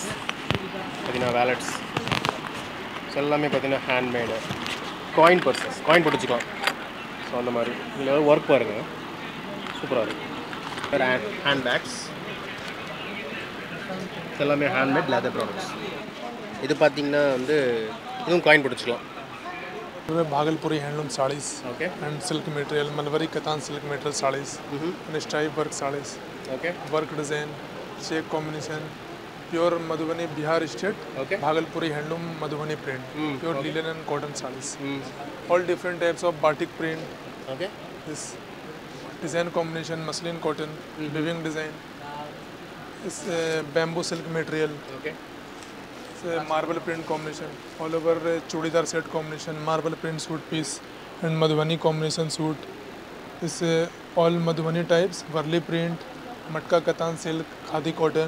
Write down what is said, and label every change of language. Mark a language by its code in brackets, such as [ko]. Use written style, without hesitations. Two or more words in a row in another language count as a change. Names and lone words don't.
[ta] பார்த்தீங்கன்னா வேலட்ஸ் எல்லாமே பார்த்தீங்கன்னா ஹேண்ட்மேடு. [en] coin purses, [ta] காயின் போட்டு வச்சுக்கலாம். ஸோ அந்த மாதிரி இதில் ஒர்க் பாருங்கள், சூப்பராக இருக்குது. [en] hand bags [ta] எல்லாமே [en] handmade leather products. [ta] இது பார்த்தீங்கன்னா வந்து இதுவும் காயின் போட்டு வச்சுக்கலாம். [en] Bhagalpuri handloom sarees ओके and silk material, mulberry katan silk material sarees and stripe work sarees. ओके. work design, check combination, pure Madhubani Bihar state. ओके. Bhagalpuri handloom Madhubani print, pure linen and cotton sarees. all different types of batik print. ओके. this design combination, muslin cotton, weaving design, It's bamboo silk material. Okay. It's a marble print combination. All over chudidar set combination, marble print suit piece and Madhubani combination suit. It's all Madhubani types, Varli print, Matka Katan silk, Khadi cotton.